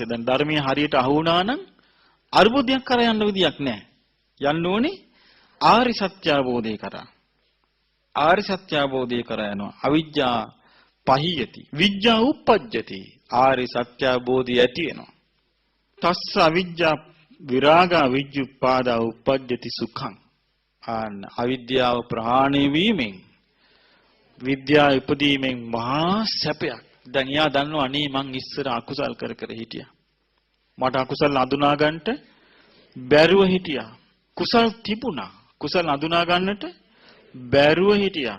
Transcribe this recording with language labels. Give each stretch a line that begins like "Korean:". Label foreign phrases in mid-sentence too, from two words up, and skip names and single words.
Sinhala: දැන් ධර්මයේ හරියට අහු වුණා නම් අරුබුදයක් කරා යන්න විදියක් නැහැ. යන්න ඕනේ ආරි සත්‍ය අවබෝධය කරා. ආරි සත්‍ය අවබෝධය කරා යනවා.
Pali: අවිජ්ජා පහියති. විජ්ජා උප්පජ්ජති.
Sinhala: ආරි සත්‍ය අවබෝධය ඇති වෙනවා.
Pali: තස්ස අවිජ්ජා විරාග අවිජ්ජුප්පාදා උප්පජ්ජති සුඛං.
Sinhala: අවිද්‍යාව ප්‍රහාණය වීමෙන් විද්‍යාව ඉපදීමෙන් මහා සැපයක්. දැන් යා දන්නවා අනේ මං ඉස්සර අකුසල් කර කර හිටියා. මට අකුසල් අඳුනා ගන්නට බැරුව හිටියා. කුසල් තිබුණා. කුසල් අඳුනා ගන්නට බැරුව හිටියා.